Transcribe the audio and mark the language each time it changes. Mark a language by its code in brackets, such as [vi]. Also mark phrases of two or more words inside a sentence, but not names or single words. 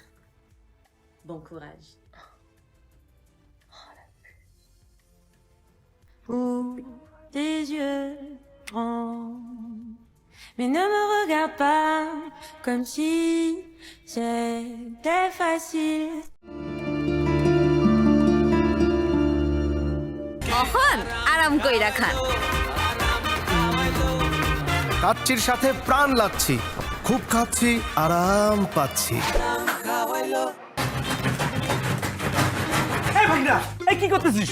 [fr] Bon courage. Ouvre tes yeux grands, mais ne me regarde pas comme si c'était facile. [bn] এখন আরাম কইরা খান। কাচ্চির সাথে প্রাণ লাগছি, খুব খাচ্ছি, আরাম পাচ্ছি। কি করতেছিস?